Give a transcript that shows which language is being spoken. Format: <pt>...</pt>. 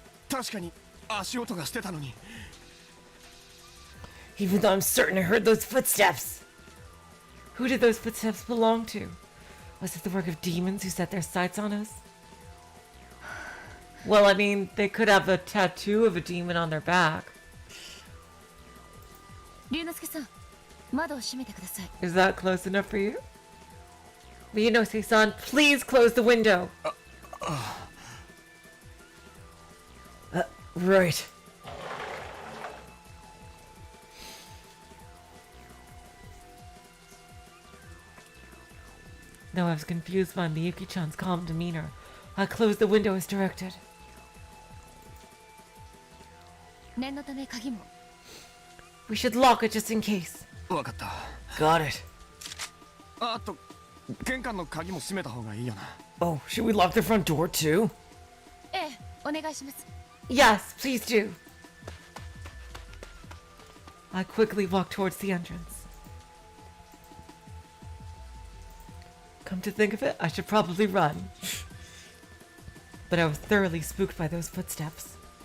<ja>確かに足音がしてたのに</ja> <en>Even though I'm certain I heard those footsteps. Who did those footsteps belong to? Was it the work of demons who set their sights on us? Well, I mean, they could have a tattoo of a demon on their back.</en> <ja>龍之介さん、窓を閉めてください。</ja> <en>Is that close enough for you? Ryunosuke-san, please close the window. Right. Though I was confused by Miyuki-chan's calm demeanor, I closed the window as directed.</en> <ja>念のため鍵も。</ja> <en>We should lock it just in case.</en> <ja>わかった</ja> <en>Got it.</en> <ja>あと玄関の鍵も閉めた方がいいよな</ja> <en>Oh, should we lock the front door too?</en> <ja>ええ、お願いします。</ja> <en>Yes, please do. I quickly walked towards the entrance. Come to think of it, I should probably run. But I was thoroughly spooked by those footsteps.</en>